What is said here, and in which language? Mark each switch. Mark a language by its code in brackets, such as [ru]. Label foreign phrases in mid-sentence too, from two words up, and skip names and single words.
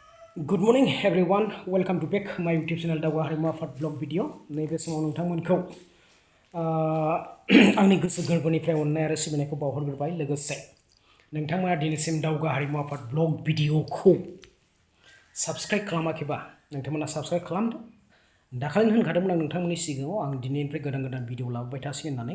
[en] Good morning everyone. Welcome to back my YouTube channel Dawa Harimau Afat Vlog video. [brx] नैबे समाव नोंथांमोनखौ आंनि गोसो गोरबोनिफ्राय अननाय आरो सिबिनायखौ बावहरग्रोबाय लोगोसे नोंथांमोना दिनैसिम दावगा हारिमु आफाद ब्लग भिडिअखौ साबस्क्राइब खालामाखैबा नोंथांमोना साबस्क्राइब खालामदो। दाखालिनो होनखादोंमोन आं नोंथांमोननि सिगाङाव आं दिनैनिफ्राय गोदान गोदान भिडिअ लाबोबाय थासिगोन होननानै।